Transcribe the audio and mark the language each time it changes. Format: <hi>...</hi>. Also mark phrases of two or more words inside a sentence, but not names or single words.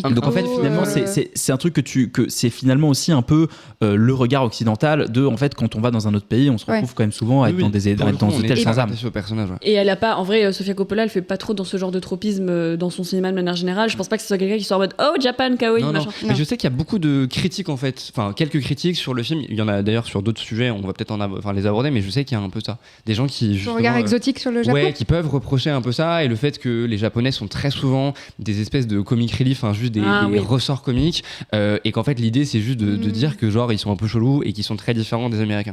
<fr>Donc en fait clos, finalement c'est un truc que c'est finalement aussi un peu le regard occidental de, en fait, quand on va dans un autre pays, on se retrouve quand même souvent à être dans des hôtels sans âme. au personnage, ouais. Et elle a pas, en vrai, Sofia Coppola, elle fait pas trop dans ce genre de tropisme dans son cinéma de manière générale. Je pense pas que ce soit quelqu'un qui soit en mode oh Japan kawaii Non, machin. mais je sais qu'il y a beaucoup de critiques en fait, enfin quelques critiques sur le film. Il y en a d'ailleurs sur d'autres sujets, on va peut-être les aborder, mais je sais qu'il y a un peu ça. Des gens qui Ton justement, regard exotique sur le Japon. ouais, qui peuvent reprocher un peu ça, et le fait que les Japonais sont très souvent des espèces de</fr> <en>comic relief,</en> <fr>juste des ressorts comiques, et qu'en fait l'idée c'est juste de dire que genre ils sont un peu chelous et qu'ils sont très différents des Américains.</fr>